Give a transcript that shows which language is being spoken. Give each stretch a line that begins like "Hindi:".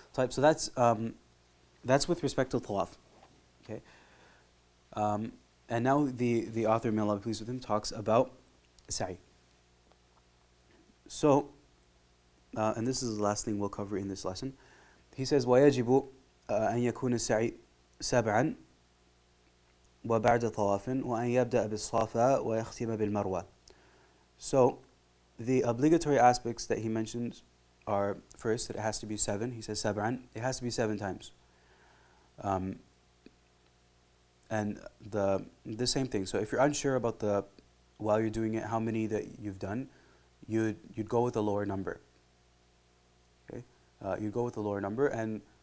English: So that's with respect to tawaf. Okay. And now the author, may Allah be pleased with him, talks about sa'i. So, and this is the last thing we'll cover in this lesson. He says,
Arabic: وَيَجِبُ أَن يَكُونَ السَّعِي سَبْعًا وَبَعْدَ طَوَافٍ وَأَن يَبْدَأَ بِالصَّفَا وَيَخْتِمَ بِالْمَرْوَةِ.
English: So, the obligatory aspects that he mentions are, first, that it has to be 7. He says sab'an. It has to be 7 times. And the same thing. So if you're unsure about while you're doing it, how many that you've done, you'd go with a lower number. Okay, you'd go with a lower number, and